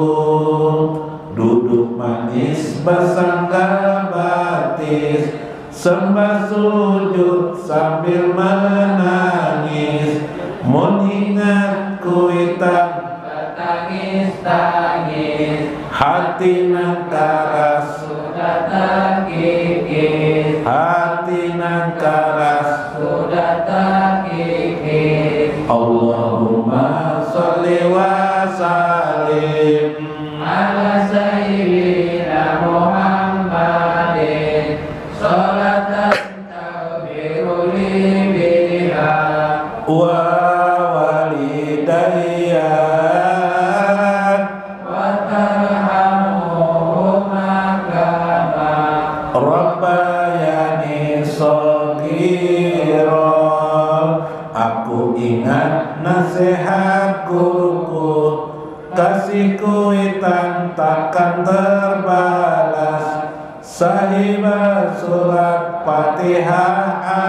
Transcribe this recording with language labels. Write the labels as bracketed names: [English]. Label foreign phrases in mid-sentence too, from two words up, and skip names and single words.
[Banjar] duduk manis bersangka batis, sembah sujud sambil menangis, mengingat kuitan bertangis-tangis, hati nan karas sudah terkikis, hati nan karas sudah terkikis. [Arabic] اللهم صل وسلم على سيدنا محمد صلاة تبر لي بها والدي وترحمهما كما ربياني صغيرا. [Banjar] Aku ingat nasihat guruku, kasih kuitan takkan terbalas, sahibah surat Fatihah